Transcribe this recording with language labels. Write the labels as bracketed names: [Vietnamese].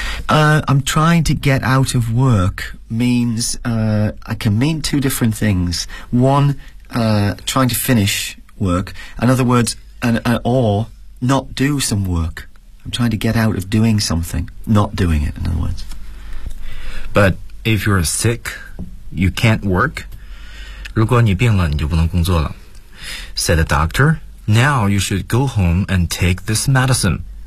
[English] I'm trying to get out of work means, I can mean two different things. One, trying to finish work. In other words,or not do some work. I'm trying to get out of doing something, not doing it, in other words. But if you're sick, you can't work. [Chinese] 如果你病了，你就不能工作了。 [English] Said the doctor, now you should go home and take this medicine.